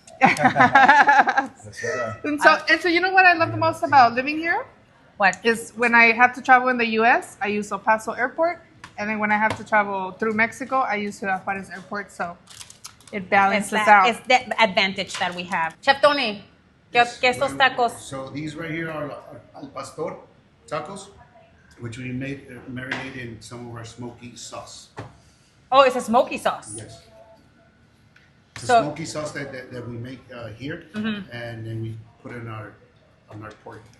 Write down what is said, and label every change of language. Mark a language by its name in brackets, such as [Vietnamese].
[English] That's right. And so you know what I love the most about living here? What? Is when I have to travel in the U.S., I use El Paso Airport. And then when I have to travel through Mexico, I use Ciudad Juarez Airport. So it balances out. It's the advantage that we have. [Spanish] Chef Tony, ¿qué estos tacos? [English] So these right here are al pastor tacos, which we made marinate in some of our smoky sauce. Oh, it's a smoky sauce. Yes. It's a So- smoky sauce that we make here, and then we put it on our pork.